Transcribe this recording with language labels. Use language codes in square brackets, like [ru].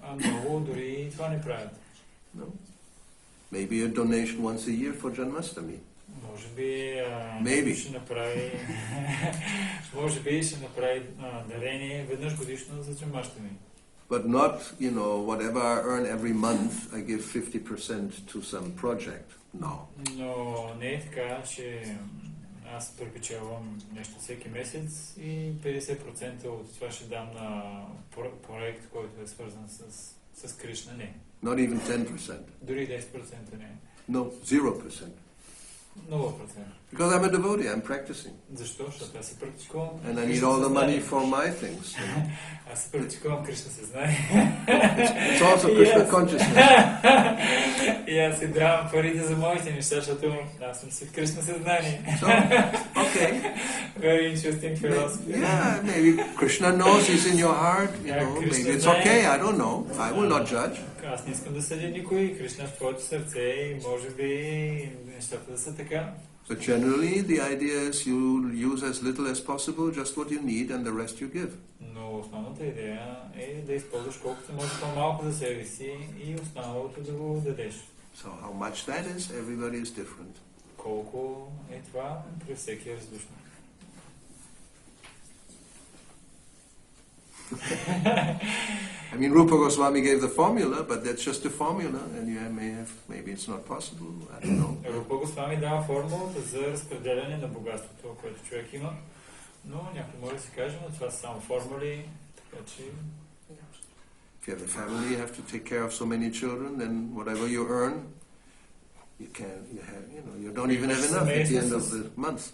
[bg] Много дори това не правят. [en] No? Maybe a donation once a year for Janmashtami. [bg] Може би [en] Maybe. [bg] ще направи дарение веднъж годишно за Джанмаштами. [en] But not, whatever I earn every month, I give 50% to some project. No. [bg] Но не е така, че аз препечелвам нещо всеки месец и 50% от това ще дам на проект, който е свързан с Кришна. Не. [en] Not even 10%. [bg] Дори 10% не. [en] No, 0%. [bg] 0%. [en] Because I'm a devotee, I'm practicing. [bg] Защо? Защото аз се практикувам. [en] And I need all the money for my things. [bg] Аз се практикувам Кришна съзнание. [en] It's also Krishna consciousness. [bg] И аз си давам парите за моите неща, защото аз съм си в Кришна съзнание. [en] So, okay. Very interesting philosophy. Yeah, maybe Krishna knows he's in your heart. Maybe it's okay, I don't know. I will not judge. [bg] Аз не искам да съдя никой. Кришна в твоето сърце и може би нещата да са така. [en] But generally, the idea is you use as little as possible, just what you need, and the rest you give. [bg] Но основната идея е да използваш колкото може по-малко за себе си и останалото да го дадеш. [en] So how much that is, everybody is different. [bg] Колко е това, при всеки е различно. [en] I mean, Rupa Goswami gave the formula, but that's just a formula, and you maybe it's not possible, I don't know. [bg] Рупа Госвами дава формулата за разпределяне на богатството, което човек има, но някой може да се каже, но това са само формули, така че... [en] If you have a family, you have to take care of so many children, then whatever you earn, you don't even have enough at the end of the month.